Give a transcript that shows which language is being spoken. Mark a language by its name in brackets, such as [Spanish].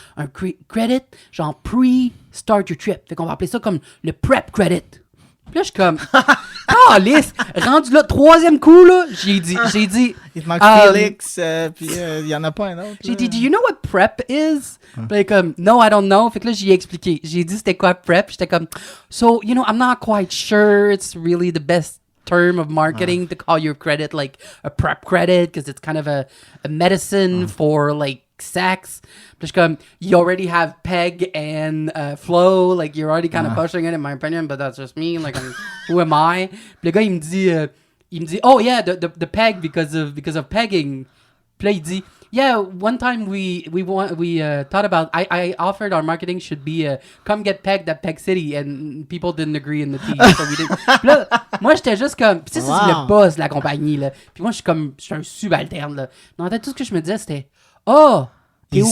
[French] Un credit, genre, [English] pre-start your trip. [French] Fait qu'on va appeler ça comme le prep credit. Puis là, je suis comme, lisse, rendu là, troisième coup, là, j'ai dit. Il te manque Félix, puis il y en a pas un autre. J'ai dit, [English] do you know what prep is? [French] Puis là, comme, [English] no, I don't know. [French] Fait que là, j'ai expliqué. J'ai dit, c'était quoi prep? J'étais comme, [English] so, you know, I'm not quite sure it's really the best term of marketing to call your credit like a prep credit because it's kind of a medicine for like sex. [French] Puis je suis comme, [English] you already have Peg and Flow, like you're already kind of pushing it in my opinion, but that's just me, like who am I? [French] Puis le gars, il me dit, [English] oh yeah, the Peg because of pegging. [French] Puis là, il dit, [English] yeah, one time we thought about, I offered our marketing should be come get pegged at Peg City, and people didn't agree in the tea, so we didn't. [French] Puis là, moi, j'étais juste comme, puis ça, c'est le boss de la compagnie, là. Puis moi, je suis un subalterne, là. Dans tout ce que je me disais, c'était, t'es au courant.